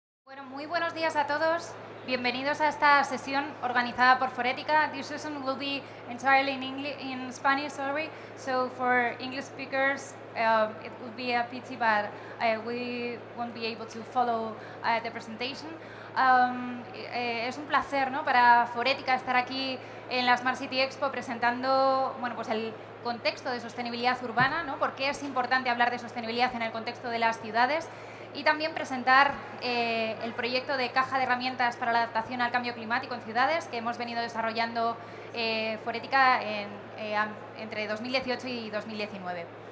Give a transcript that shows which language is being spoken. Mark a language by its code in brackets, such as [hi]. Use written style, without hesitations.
[es] Bueno, muy buenos días a todos. Bienvenidos a esta sesión organizada por Forética. [en] This session will be entirely in Spanish, sorry. So for English speakers, it would be a pity, but we won't be able to follow the presentation. [es] Es un placer, ¿no?, para Forética estar aquí en la Smart City Expo presentando, bueno, pues el contexto de sostenibilidad urbana, ¿no? Por qué es importante hablar de sostenibilidad en el contexto de las ciudades. Y también presentar el proyecto de caja de herramientas para la adaptación al cambio climático en ciudades que hemos venido desarrollando Forética entre 2018 y 2019.